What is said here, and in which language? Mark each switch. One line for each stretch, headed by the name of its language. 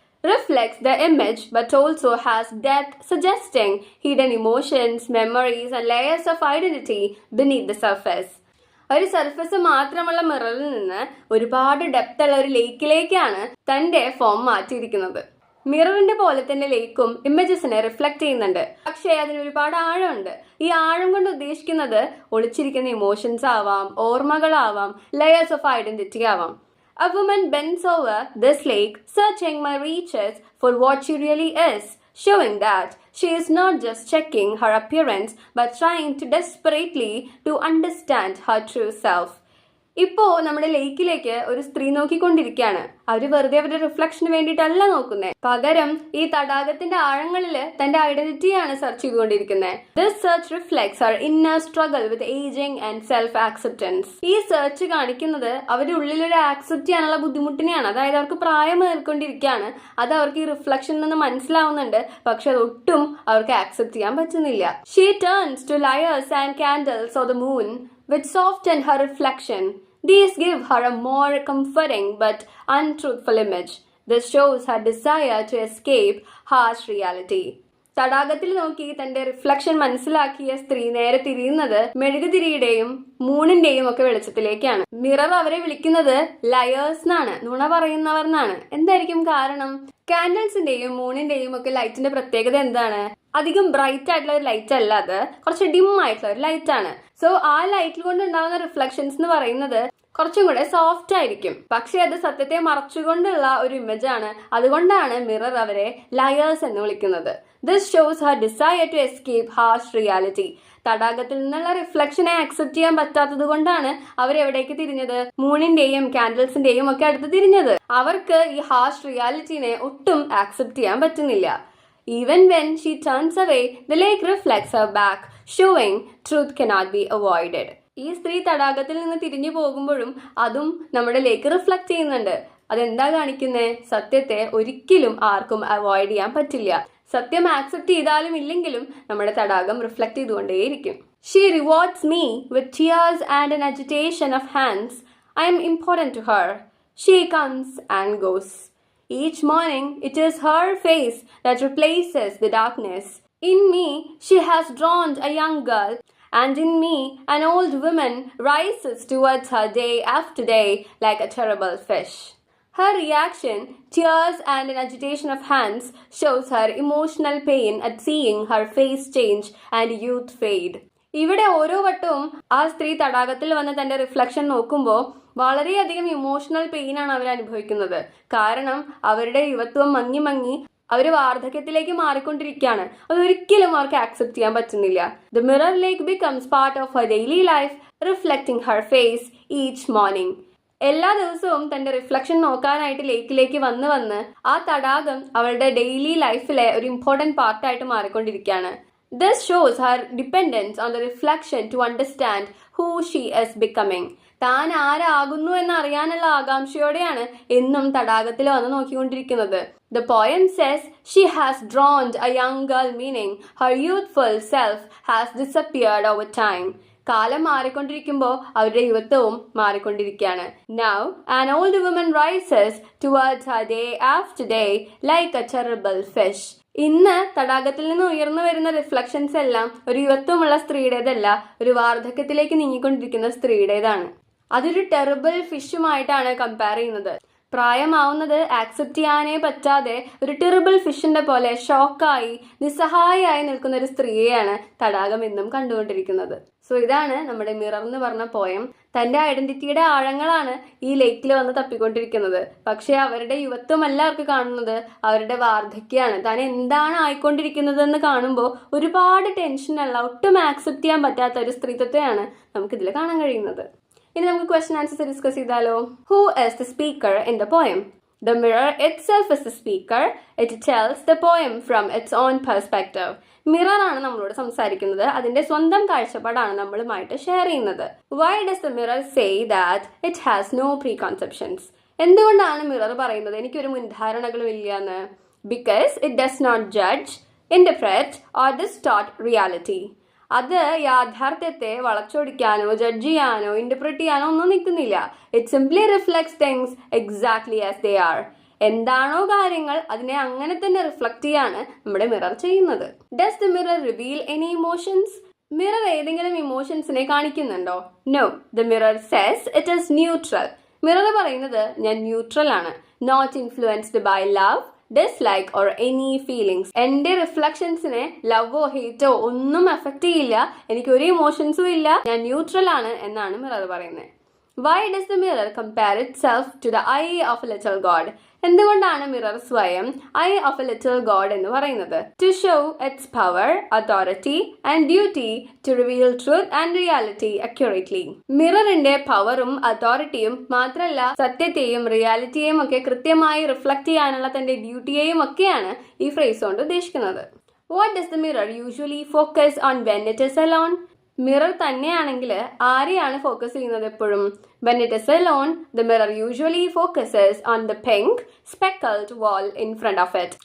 English: Reflects the image but also has depth, suggesting hidden emotions, memories and layers of identity beneath the surface.
Malayalam: ഒരു surface മാത്രമുള്ള മിററിൽ നിന്ന് ഒരുപാട് depth ഉള്ള ഒരു ലേക്കിലേക്കാണ് തന്റെ ഫോം മാറ്റിയിരിക്കുന്നത്. മിററിന്റെ പോലെ തന്നെ ലേക്കും ഇമേജസിനെ റിഫ്ലക്ട് ചെയ്യുന്നുണ്ട്. പക്ഷേ അതിന് ഒരുപാട് ആഴമുണ്ട്. ഈ ആഴം കൊണ്ട് ഉദ്ദേശിക്കുന്നത് ഒളിച്ചിരിക്കുന്ന ഇമോഷൻസ് ആവാം, ഓർമ്മകളാവാം, ലെയേഴ്സ് ഓഫ് ഐഡന്റിറ്റി ആവാം.
English: A woman bends over this lake, searching my reaches for what she really is, showing that she is not just checking her appearance but trying to desperately to understand her true self.
Malayalam: ഇപ്പോ നമ്മുടെ ലേക്കിലേക്ക് ഒരു സ്ത്രീ നോക്കിക്കൊണ്ടിരിക്കുകയാണ്. അവര് വെറുതെ അവരുടെ റിഫ്ലക്ഷന് വേണ്ടിയിട്ടല്ല നോക്കുന്നത്, പകരം ഈ തടാകത്തിന്റെ ആഴങ്ങളില് തന്റെ ഐഡന്റിറ്റിയാണ് സെർച്ച് ചെയ്തുകൊണ്ടിരിക്കുന്നത്.
English: This search reflects അവർ inner struggle with ageing and self acceptance.
Malayalam: ഈ സെർച്ച് കാണിക്കുന്നത് അവരുടെ ഉള്ളിലൊരു ആക്സെപ്റ്റ് ചെയ്യാനുള്ള ബുദ്ധിമുട്ടിനെയാണ്. അതായത് അവർക്ക് പ്രായം ഏറിക്കൊണ്ടിരിക്കുകയാണ്. അത് അവർക്ക് ഈ റിഫ്ലക്ഷനിൽ നിന്ന് മനസ്സിലാവുന്നുണ്ട്, പക്ഷെ അതൊട്ടും അവർക്ക് ആക്സെപ്റ്റ് ചെയ്യാൻ പറ്റുന്നില്ല.
English: She turns to liars and candles of the moon which soften her reflection. These give her a more comforting but untruthful image. This shows her desire to escape harsh reality.
Malayalam: തടാകത്തിൽ നോക്കി തന്റെ reflection മനസ്സിലാക്കിയ സ്ത്രീ നേരെ തിരിയുന്നത് മെഴുകുതിരിയുടെയും മൂണിന്റെയും ഒക്കെ വെളിച്ചത്തിലേക്കാണ്. Mirror അവരെ വിളിക്കുന്നത് ലയേഴ്സ് എന്നാണ്, നുണ പറയുന്നവർ എന്നാണ്. എന്തായിരിക്കും കാരണം? കാൻഡിൽസിന്റെയും മൂണിന്റെയും ഒക്കെ ലൈറ്റിന്റെ പ്രത്യേകത എന്താണ്? അധികം ബ്രൈറ്റ് ആയിട്ടുള്ള ഒരു ലൈറ്റ് അല്ല, അത് കുറച്ച് ഡിം ആയിട്ടുള്ള ഒരു ലൈറ്റ് ആണ്. സോ ആ ലൈറ്റിൽ കൊണ്ട് ഉണ്ടാകുന്ന റിഫ്ലക്ഷൻസ് എന്ന് പറയുന്നത് കുറച്ചും കൂടെ സോഫ്റ്റ് ആയിരിക്കും. പക്ഷെ അത് സത്യത്തെ മറച്ചുകൊണ്ടുള്ള ഒരു ഇമേജ് ആണ്. അതുകൊണ്ടാണ് മിറർ അവരെ ലയേഴ്സ് എന്ന് വിളിക്കുന്നത്.
English: This shows her desire to escape harsh reality.
Malayalam: തടാകത്തിൽ നിന്നുള്ള റിഫ്ലക്ഷനെ ആക്സെപ്റ്റ് ചെയ്യാൻ പറ്റാത്തത് കൊണ്ടാണ് അവരെവിടേക്ക് തിരിഞ്ഞത്? മൂണിന്റെയും കാൻഡിൽസിന്റെയും ഒക്കെ അടുത്ത് തിരിഞ്ഞത്. അവർക്ക് ഈ ഹാർഷ് റിയാലിറ്റിനെ ഒട്ടും ആക്സെപ്റ്റ് ചെയ്യാൻ പറ്റുന്നില്ല.
English: Even when she turns away, the lake reflects her back, showing truth cannot be avoided.
Malayalam: ഈ സ്ത്രീ തടാകത്തിൽ നിന്ന് തിരിഞ്ഞു പോകുമ്പോഴും അതും നമ്മുടെ ലേക്ക് റിഫ്ലക്ട് ചെയ്യുന്നുണ്ട്. അതെന്താ കാണിക്കുന്നത്? സത്യത്തെ ഒരിക്കലും ആർക്കും അവോയ്ഡ് ചെയ്യാൻ പറ്റില്ല. സത്യം ആക്സെപ്റ്റ് ചെയ്താലും ഇല്ലെങ്കിലും നമ്മുടെ തടാകം reflect ചെയ്തുകൊണ്ടേയിരിക്കും.
English: She rewards me with tears and an agitation of hands. I am important to her. She comes and goes. Each morning, it is her face that replaces the darkness. In me, she has drowned a young girl, and in me, an old woman rises towards her day after day like a terrible fish. Her reaction, tears and an agitation of hands, shows her emotional pain at seeing her face change and youth fade.
Malayalam: ഇവിടെ ഓരോ വട്ടവും ആ സ്ത്രീ തടാകത്തിൽ വന്ന് തന്റെ reflection നോക്കുമ്പോൾ വളരെയധികം ഇമോഷണൽ പെയിൻ ആണ് അവർ അനുഭവിക്കുന്നത്. കാരണം അവരുടെ യുവത്വം മങ്ങി മങ്ങി അവർ വാർദ്ധക്യത്തിലേക്ക് മാറിക്കൊണ്ടിരിക്കുകയാണ്. അതൊരിക്കലും അവർക്ക് ആക്സെപ്റ്റ് ചെയ്യാൻ പറ്റുന്നില്ല.
English: The mirror ലേക്ക് becomes part of her daily life, reflecting her face each morning.
Malayalam: എല്ലാ ദിവസവും തന്റെ റിഫ്ലക്ഷൻ നോക്കാനായിട്ട് ലേക്കിലേക്ക് വന്ന് ആ തടാകം അവളുടെ ഡെയിലി ലൈഫിലെ ഒരു ഇമ്പോർട്ടന്റ് പാർട്ടായിട്ട് മാറിക്കൊണ്ടിരിക്കുകയാണ്.
English: This shows her dependence on the reflection to understand who she is becoming.
Malayalam: താൻ ആരാകുന്നു എന്നറിയാനുള്ള ആകാംക്ഷയോടെയാണ് എന്നും തടാകത്തിൽ വന്ന് നോക്കിക്കൊണ്ടിരിക്കുന്നത്.
English: The poem says she has drowned a young girl, meaning her youthful self has disappeared over time.
Malayalam: കാലം മാറിക്കൊണ്ടിരിക്കുമ്പോൾ അവരുടെ യുവത്വവും മാറിക്കൊണ്ടിരിക്കുകയാണ്.
English: Now an old woman rises towards her day after day like a terrible fish.
Malayalam: ഇന്ന് തടാകത്തിൽ നിന്ന് ഉയർന്നു വരുന്ന reflections എല്ലാം ഒരു യുവത്വമുള്ള സ്ത്രീയുടേതല്ല, ഒരു വാർദ്ധക്യത്തിലേക്ക് നീങ്ങിക്കൊണ്ടിരിക്കുന്ന സ്ത്രീയുടേതാണ്. അതൊരു ടെറിബിൾ ഫിഷുമായിട്ടാണ് കമ്പയർ ചെയ്യുന്നത്. പ്രായമാവുന്നത് ആക്സെപ്റ്റ് ചെയ്യാനേ പറ്റാതെ ഒരു ടെറിബിൾ ഫിഷിന്റെ പോലെ ഷോക്കായി നിസ്സഹായായി നിൽക്കുന്ന ഒരു സ്ത്രീയെയാണ് തടാകം എന്നും കണ്ടുകൊണ്ടിരിക്കുന്നത്. സോ ഇതാണ് നമ്മുടെ മിറർ എന്ന് പറഞ്ഞ പോയം. തന്റെ ഐഡന്റിറ്റിയുടെ ആഴങ്ങളാണ് ഈ ലേക്കിൽ വന്ന് തപ്പിക്കൊണ്ടിരിക്കുന്നത്. പക്ഷെ അവരുടെ യുവത്വമല്ല അവർക്ക് കാണുന്നത്, അവരുടെ വാർദ്ധക്യമാണ്. താൻ എന്താണ് ആയിക്കൊണ്ടിരിക്കുന്നത് എന്ന് കാണുമ്പോൾ ഒരുപാട് ടെൻഷനുള്ള, ഒട്ടും ആക്സെപ്റ്റ് ചെയ്യാൻ പറ്റാത്ത ഒരു സ്ത്രീത്വത്തെയാണ് നമുക്കിതിൽ കാണാൻ കഴിയുന്നത്. ഇനി നമുക്ക് ക്വസ്റ്റ്യൻ ആൻസേഴ്സ് ഡിസ്കസ് ചെയ്താലോ?
English: Who is the speaker in the poem? The mirror itself is the speaker. It tells the poem from its own perspective.
Malayalam: Mirror ആണ് നമ്മളോട് സംസാരിക്കുന്നത്. അതിന്റെ സ്വന്തം കാഴ്ചപ്പാടാണ് നമ്മളുമായിട്ട് ഷെയർ ചെയ്യുന്നത്.
English: Why does the mirror say that it has no preconceptions?
Malayalam: എന്തുകൊണ്ടാണ് mirror പറയുന്നത് എനിക്കൊരു മുൻധാരണകളും ഇല്ല എന്ന്?
English: Because it does not judge, interpret or distort reality.
Malayalam: അത് യാഥാർത്ഥ്യത്തെ വളച്ചൊടിക്കാനോ ജഡ്ജ് ചെയ്യാനോ ഇന്റർപ്രറ്റ് ചെയ്യാനോ ഒന്നും നിൽക്കുന്നില്ല.
English: It simply reflects things exactly as they are.
Malayalam: എന്താണോ കാര്യങ്ങൾ അതിനെ അങ്ങനെ തന്നെ റിഫ്ലക്ട് ചെയ്യാണ് നമ്മുടെ മിറർ ചെയ്യുന്നത്.
English: Does the mirror reveal any emotions?
Malayalam: Mirror ഏതെങ്കിലും ഇമോഷൻസിനെ കാണിക്കുന്നുണ്ടോ?
English: No. The mirror says it is neutral.
Malayalam: Mirror പറയുന്നത് ഞാൻ ന്യൂട്രൽ ആണ്.
English: Not influenced by love, dislike or any feelings.
Malayalam: എന്റെ റിഫ്ലക്ഷൻസിനെ ലവോ ഹേറ്റോ ഒന്നും എഫക്ട് ചെയ്യില്ല. എനിക്ക് ഒരു ഇമോഷൻസും ഇല്ല. ഞാൻ ന്യൂട്രൽ ആണ് എന്നാണ് മിറർ പറയുന്നത്.
English: Why does the mirror compare itself to the eye of a little god?
Malayalam: എന്തുകൊണ്ടാണ് മിറർ സ്വയം I of A little God എന്ന് പറയുന്നത്?
English: To show its power, authority and duty to reveal truth and reality accurately.
Malayalam: മിററിന്റെ പവറും അതോറിറ്റിയും മാത്രമല്ല സത്യത്തെയും റിയാലിറ്റിയെയും ഒക്കെ കൃത്യമായി reflect ചെയ്യാനുള്ള തന്റെ ഡ്യൂട്ടിയെയും ഒക്കെയാണ് ഈ ഫ്രേസ് കൊണ്ട് ഉദ്ദേശിക്കുന്നത്.
English: What does the mirror usually focus on when it is alone?
Malayalam: Mirror തന്നെയാണെങ്കിൽ ആരെയാണ് ഫോക്കസ് ചെയ്യുന്നത് എപ്പോഴും?
English: When it is alone, the mirror usually focuses on the pink speckled wall in front of it.